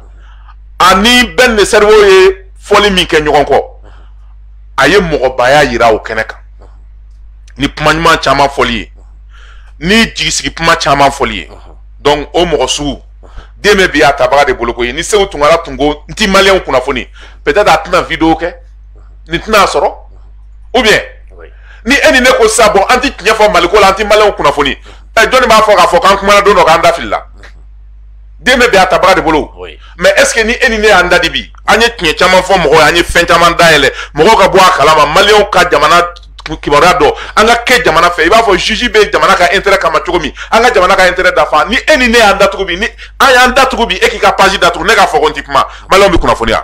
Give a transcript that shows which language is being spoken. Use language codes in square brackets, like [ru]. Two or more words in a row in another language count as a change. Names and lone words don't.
[bm] ani bɛn de cerveau ye fɔli min kɛ ɲɔgɔn kɔ a ye mɔgɔbaya yira o kɛnɛ kan ni kuma ɲuman caman fɔli ye ni jigisigi kuma caman fɔli ye donc o mɔgɔ sugu den bɛ bi a tabaga de bolo ko ye ni Segu Tunkara tun ko n ti maliyɛnw kunnafoni peut-être a tɛna vidéo kɛ nin tɛna sɔrɔ [fr] ou bien [bm] ni e ni ne ko sisan bon an ti tiɲɛ fɔ Maliko la an ti maliyɛnw kunnafoni jɔnni b'a fɔ k'a fɔ k'an kumana don dɔ k'an da filila den bɛ bi a tabaga de bolo [fr] mais est ce que [bm] ni e ni ne y'an da di bi an ye tiɲɛ caman fɔ mɔgɔw ye an ye fɛn caman dayɛlɛ mɔgɔw ka bɔ a kalama maliyɛnw ka jamana kibaruya dɔn an ka kɛ jamana fɛ i b'a fɔ juge bɛ jamana ka intérêt kama cogo min an ka jamana ka intérêt dafa ni e ni ne y'an datugu bi ni an y'an datugu bi e k'i ka page datugu ne k'a fɔ ko n ti kuma maliyɛnw bɛ kunnafoniya.